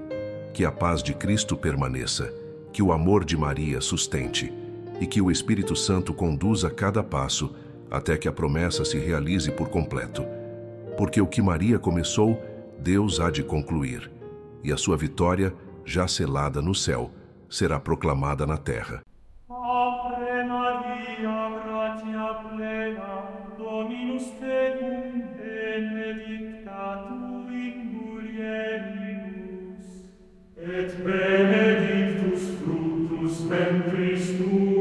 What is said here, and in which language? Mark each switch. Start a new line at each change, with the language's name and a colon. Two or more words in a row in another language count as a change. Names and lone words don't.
Portuguese: Que a paz de Cristo permaneça, que o amor de Maria sustente, e que o Espírito Santo conduza cada passo até que a promessa se realize por completo. Porque o que Maria começou, Deus há de concluir, e a sua vitória, já selada no céu, será proclamada na terra.
Latin: Ave Maria, gratia plena, Dominus tecum, benedicta tu in mulieribus, et benedictus fructus ventris tui,